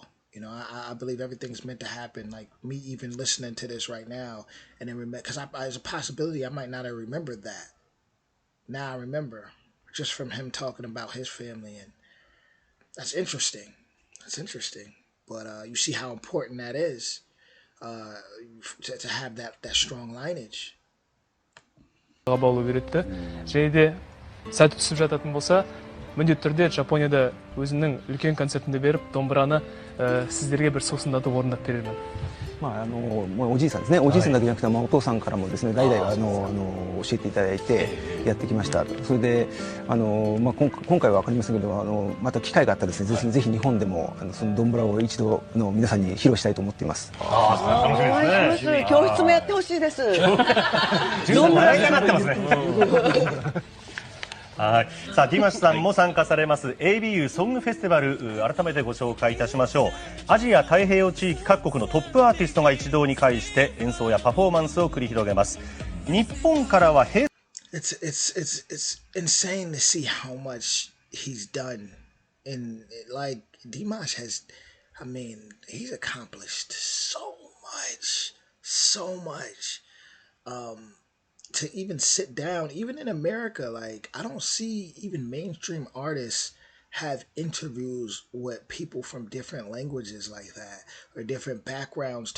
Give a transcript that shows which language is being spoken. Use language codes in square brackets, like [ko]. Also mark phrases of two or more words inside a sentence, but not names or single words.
[en] I believe everything's meant to happen. Like me even listening to this right now, and then remember, because there's a possibility I might not have remembered that. Now I remember, just from him talking about his family, and that's interesting. That's interesting. But you see how important that is to have that strong lineage. [kk] және де сәті түсіп жататын болса, міндетті түрде Жапонияда өзінің үлкен концертінде беріп, домбыраны сіздерге бір сусындатып орындап берермін. [ja] おじいさんですね、おじいさんだけじゃなくて、お父さんからもですね、代々教えていただいてやってきました。それで今回は分かりませんけど、また機会があったらですね、ぜひ日本でもそのドンブラを一度皆さんに披露したいと思っています。楽しみですね。教室もやってほしいです。ドンブラになってますね。はい、さあディマシさんも参加されます ABU ソングフェスティバル、改めてご紹介いたしましょう。アジア太平洋地域各国のトップアーティストが一堂に会して演奏やパフォーマンスを繰り広げます。日本からは It's [en] insane to see how much he's done, and like Dimash has, I mean, he's accomplished so much. To even sit down, even in America, like I don't see even mainstream artists have interviews with people from different languages like that, or different backgrounds too.